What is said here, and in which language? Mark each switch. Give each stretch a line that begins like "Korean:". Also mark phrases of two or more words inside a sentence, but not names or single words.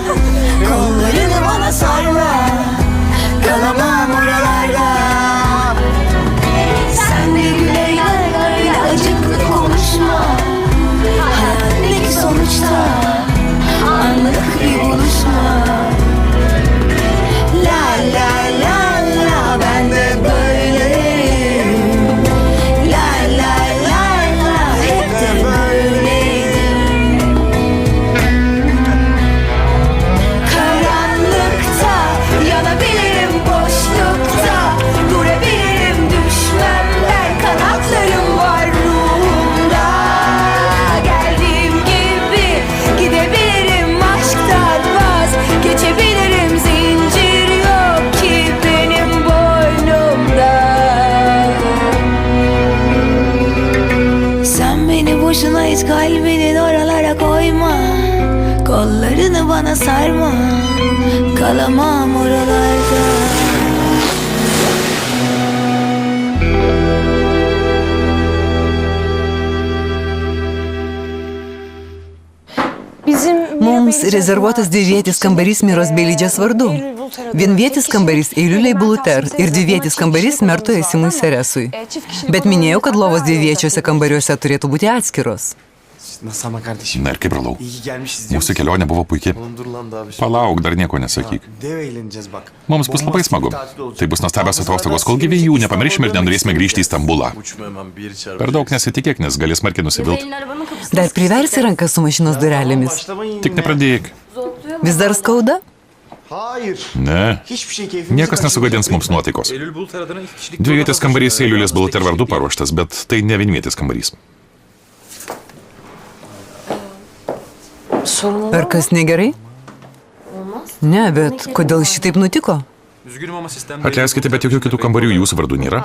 Turkish: Kollarını bana sarma. Kalamam oralarda. Sen de güleyler, öyle acıklı konuşma. Hayat ne ki sonuçta, anlık bir buluşma. La la la la, ben de böyleyim. La la la la, hep de böyleydim. Karanlıkta yanabilirim, boşlukta durabilirim, düşmem ben, kanatlarım var ruhumda. Geldiğim gibi gidebilirim, aşktan vazgeçebilirim, zincir yok ki benim boynumda. Sen beni boşuna hiç kalbinin oralara koyma. Kollarını bana sarma. Kalamam oralarda.
Lithuanian: Mums rezervuotas dvivietis kambarys Miros Beilidžės vardu. Vienvietis kambarys Eiliulei Buluter ir dvivietis kambarys Mertui Esimui Seresui. Bet minėjau, kad lovos dviviečiuose kambariuose turėtų būti atskiros.
Turkish: Nasıl ama kardeşim?
Lithuanian: Na ir kaip brolau.
Turkish: İyi gelmişiz diyor.
Lithuanian: Mūsų kelionė buvo puikiai.
Turkish: Oğlum dur lan daha bir şey.
Lithuanian: Palauk, dar nieko nesakyk.
Turkish: Dev eğleneceğiz bak.
Lithuanian: Mums bus labai smagu. Tai bus nuostabios atostogos, kol gyvi jų nepamiršime ir nenorėsime grįžti į Stambulą.
Turkish: Uçma hemen bir çarpı.
Lithuanian: Per daug nesitikėk, nes gali smarkiai nusivilti. Dar priversi rankas su mašinos durelėmis.
Turkish: Başlamayın
Lithuanian: Tik
Turkish: yine.
Lithuanian: nepradėk. Vis dar skauda?
Turkish: Hayır.
Lithuanian: Ne.
Turkish: Hiçbir şey keyfimizi
Lithuanian: Niekas nesugadins mums nuotaikos. Dvivietis kambarys Eiliulės Buluter vardu paruoštas, bet tai ne vienvietis kambarys. Ar kas negerai? Ne, bet kodėl šitaip nutiko? Atleiskite, bet jokių kitų kambarių jūsų vardu nėra.